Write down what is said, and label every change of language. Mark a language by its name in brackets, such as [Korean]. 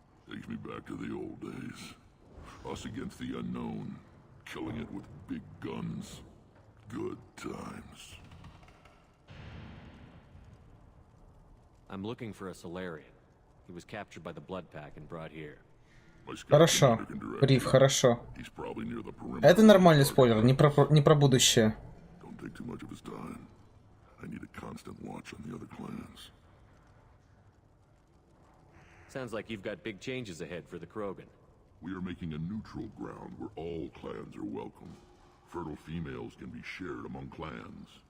[English] Takes me back to the old days. Us against the unknown, killing it with big guns. Good times. I'm looking for a Solarian. He was captured by the Blood Pack and brought here. [Russian] Хорошо. Риф, хорошо. Это нормальный спойлер, не про будущее. [English] Don't take too much of his time. I need a constant watch on the other clans. Sounds like you've got big changes ahead for the Krogan. We are making a neutral ground where all clans are welcome. Fertile females can be shared among clans.